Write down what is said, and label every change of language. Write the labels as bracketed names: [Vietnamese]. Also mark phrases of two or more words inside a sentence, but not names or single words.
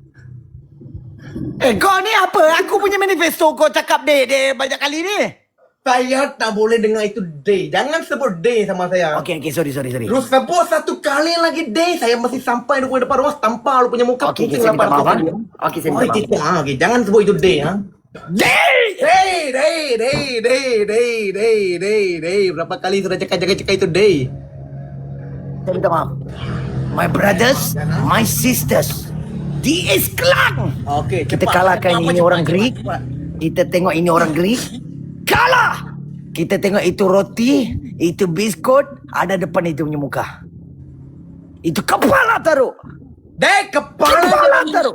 [Malay] Kau ni apa? Aku punya manifesto kau cakap day banyak kali ni. Saya tak boleh dengar itu day. Jangan sebut day sama saya. Okey, sorry. Lu sebut satu kali lagi day, saya masih sampai di depan rumah tampar lu punya muka. Okey, kucing saya minta lapar maaf. tu. Okey, saya minta maaf. Okey, jangan sebut itu day, ha. Day. Berapa kali sudah cakap itu day? Saya minta maaf. [English] My brothers, my sisters. [Malay] DS Kelang. Okey, Kita cepat, kalahkan cepat, ini cepat, orang cepat, Greek. cepat. Kita tengok ini orang Greek. Kalah. Kita tengok itu roti, itu biskut, ada depan itu punya muka. Itu kepala taruh. Day, Kepala taruh.